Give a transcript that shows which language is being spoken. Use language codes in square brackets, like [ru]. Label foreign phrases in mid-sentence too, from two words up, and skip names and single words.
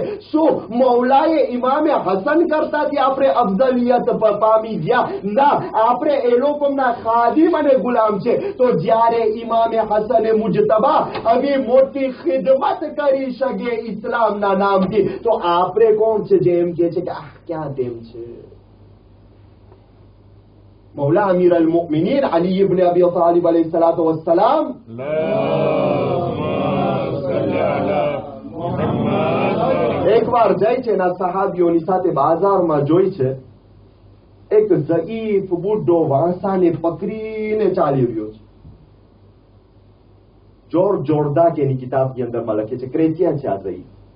[gu] શું મૌલાએ ઇમામે હસન કરતાથી આપણે અફઝલિયત પામી ગયા? ના, આપણે એ લોકોના ખાદિમ અને ગુલામ છે. તો જ્યારે ઇમામે હસને મુજતબા આવી મોટી ખિદમત કરી શકે ઇસ્લામના નામથી, તો આપણે કોણ છે જે એમ કે છે કે આ ક્યાં તેમ છે? [ar] مولى أمير المؤمنين [gu] अली इब्न अबी तालिब [ar] عليه الصلاة والسلام [gu] एक વાર જાય છે એના સહાબીઓની સાથે બાજારમાં જોઈ છે એક ઝઈફ બુઢો વાંસાને પકડીને ચાલી રહ્યો છે. જોર જોરદા કે એની કિતાબની અંદરમાં લખે છે ક્રેતિયન છે આ ઝઈફ.